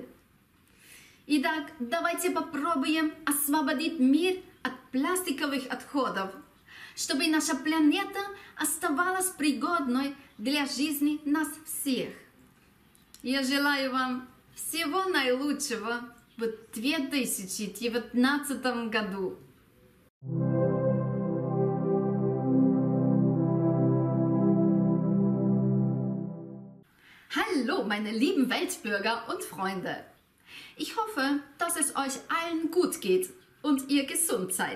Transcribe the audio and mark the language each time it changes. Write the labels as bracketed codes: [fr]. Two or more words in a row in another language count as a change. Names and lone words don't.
[ru] Итак, давайте попробуем освободить мир от пластиковых отходов, чтобы наша планета оставалась пригодной для жизни нас всех. Я желаю вам всего наилучшего в 2019 году. [de] Hallo, meine lieben Weltbürger und Freunde. Ich hoffe, dass es euch allen gut geht und ihr gesund seid.